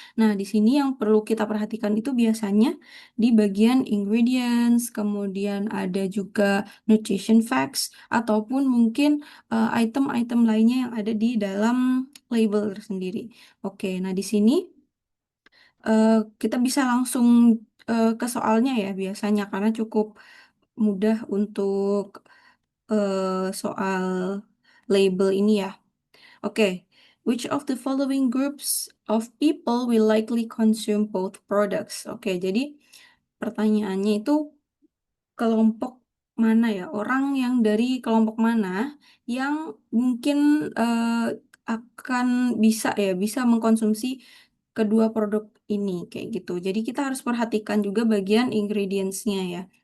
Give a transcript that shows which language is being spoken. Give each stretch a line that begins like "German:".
Indonesian: Nah, di sini yang perlu kita perhatikan itu biasanya di bagian ingredients, kemudian ada juga nutrition facts, ataupun mungkin item-item lainnya yang ada di dalam label tersendiri. Oke, nah di sini eh, kita bisa langsung ke soalnya ya biasanya karena cukup mudah untuk soal label ini ya.
English: Oke, which of the following groups of people will likely consume both products?
Indonesian: Oke, jadi pertanyaannya itu kelompok mana ya? Orang yang dari kelompok mana yang mungkin eh, akan bisa mengkonsumsi kedua produk ini kayak gitu. Jadi kita harus perhatikan juga bagian ingredients-nya ya.